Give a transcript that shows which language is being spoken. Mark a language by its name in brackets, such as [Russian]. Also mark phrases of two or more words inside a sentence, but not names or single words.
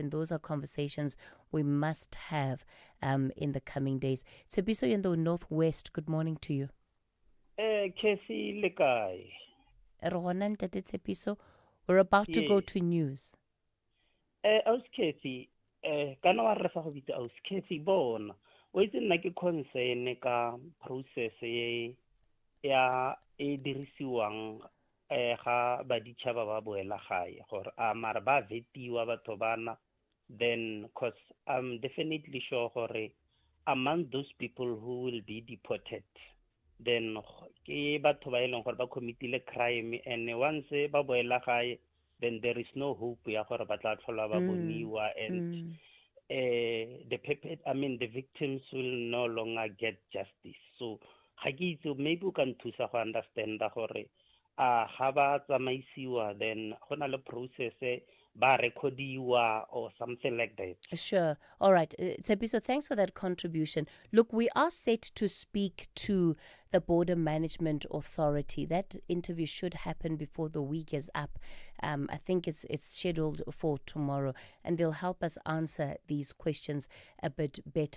[English] And those are conversations we must have in the coming days. Tsebiso in the Northwest, good morning to you. Casey Lekai. Ronan Tate Tsebiso, we're about to go to news. [Tswana] Aus Casey, kana wa re fa go bitsa aus Casey bona. O itse nna ke concern ka process ya dirisiwang ga baditšhaba ba boela gae gore a mara ba vetiwa batho bana, [English] then because I'm definitely sure gore among those people who will be deported, then [Tswana] ke batho ba eleng gore ba committile crime, [English] and once [Tswana] ba boela gae, [English] then there is no hope [Tswana] ya gore ba tla tlhola ba boniwa, [English] and the victims will no longer get justice. So maybe we can [Tswana] thusa go [English] understand [Tswana] gore ga ba tsamaisiwa, [English] then [Tswana] go na le [English] process [Tswana] ba recordiwa [English] or something like that. Sure. All right. Tsebiso, thanks for that contribution. Look, we are set to speak to the Border Management Authority. That interview should happen before the week is up. I think it's scheduled for tomorrow, and they'll help us answer these questions a bit better.